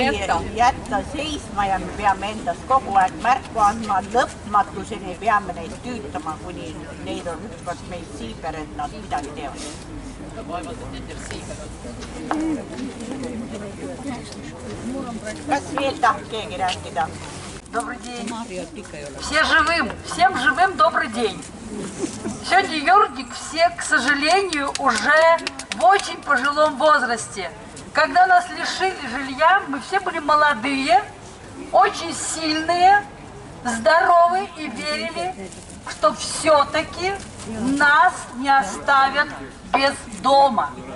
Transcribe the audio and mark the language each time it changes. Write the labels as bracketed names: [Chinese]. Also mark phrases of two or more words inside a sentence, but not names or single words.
[Estonian] jätta seisma ja me peame endast kogu aeg märku andma, lõpmatuseni peame neid tüütama, kuni neid on ükskord meist siiber, et nad midagi teevad. Kas veel tahab keegi rääkida? [Russian] Добрый день. Всем живым добрый день. Сегодня Юрник все, к сожалению, уже в очень пожилом возрасте. Когда нас лишили жилья, мы все были молодые, очень сильные, здоровые и верили, что все-таки нас не оставят без дома.